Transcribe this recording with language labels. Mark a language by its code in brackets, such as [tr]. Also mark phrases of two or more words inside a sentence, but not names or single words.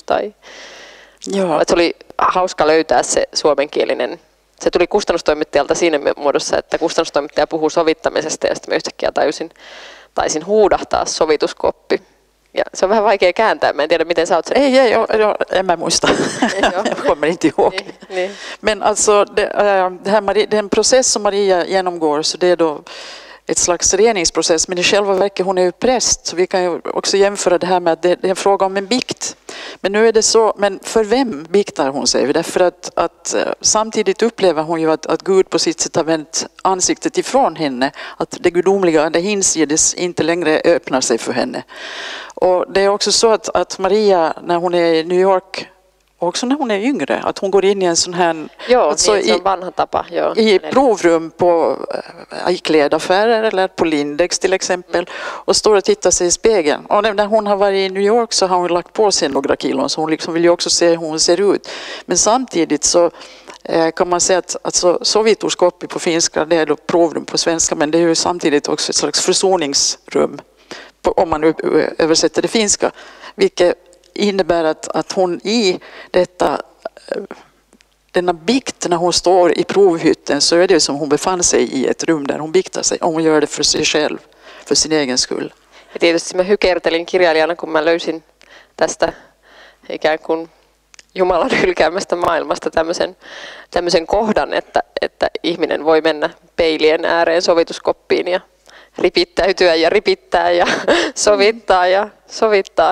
[fi] Joo. Se oli hauska löytää se suomenkielinen. Se tuli kustannustoimittajalta siinä muodossa, että kustannustoimittaja puhuu sovittamisesta, ja sitten mä yhtäkkiä taisin huudahtaa sovituskoppi. Ja se on vähän vaikea kääntää, mä en tiedä miten sä oot sen. Ei, en mä muista. [sv] Jag kommer inte ihåg. Nej. Men alltså den process som Maria genomgår, så det är då ett slags reningsprocess, men i själva verket hon är ju präst, så vi kan ju också jämföra det här med att det är en fråga om en bikt. Men nu är det så, men för vem biktar hon sig? Därför att samtidigt upplever hon ju att Gud på sitt sätt har vänt ansiktet ifrån henne. Att det gudomliga, det hinsides, inte längre öppnar sig för henne. Och det är också så att Maria, när hon är i New York, också när hon är yngre, att hon går in i en sån här... [fi] Joo, [sv] alltså [fi] niin, se on vanha tapa. Joo. [sv] I provrum i klädaffärer eller på Lindex till exempel och står och tittar sig i spegeln. Och när hon har varit i New York så har hon lagt på sig några kilon så hon liksom vill ju också se hur hon ser ut. Men samtidigt så kan man säga att alltså, sovituskoppi på finska, det är då provrum på svenska, men det är ju samtidigt också ett slags försoningsrum om man översätter det finska, vilket innebär att hon i denna bikt när hon står i provhytten så är det som hon befann sig i ett rum där hon biktar sig. Och hon gör det för sig själv, för sin egen skull. [fi] Ja tietysti mä hykertelin kirjailijana, kun mä löysin tästä ikään kuin Jumalan hylkäämästä maailmasta tämmöisen kohdan, että ihminen voi mennä peilien ääreen sovituskoppiin ja ripittäytyä ja ripittää ja sovittaa ja sovittaa.